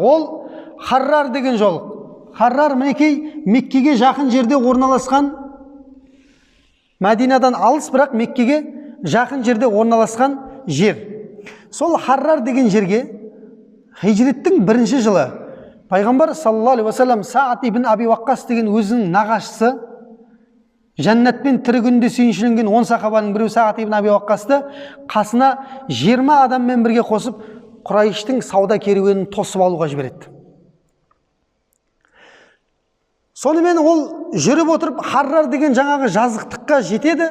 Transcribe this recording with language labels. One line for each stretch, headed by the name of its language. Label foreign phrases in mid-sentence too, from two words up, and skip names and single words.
Kazakh: Ол Харрар деген жорық. Харрар мінекей Меккеге жақын жерде орналасқан, Мәдинадан алыс, бірақ Меккеге жақын жерде орналасқан жер. Сол Харрар деген жерге хижреттің бірінші жылы пайғамбар
Arabic: صلى الله عليه وسلم
Kazakh: Саад ибн Аби Ваққас деген өзінің нағашысы, жәннатпен тірі күнде сүйіншіленген 10 сахабаның біреу Саад ибн Аби Ваққасты қасына 20 адаммен бірге қосып, Құрайыштың сауда керуенін тосып алуға жібереді. Сонымен ол жүріп отырып Харрар деген жаңағы жазықтыққа жетеді.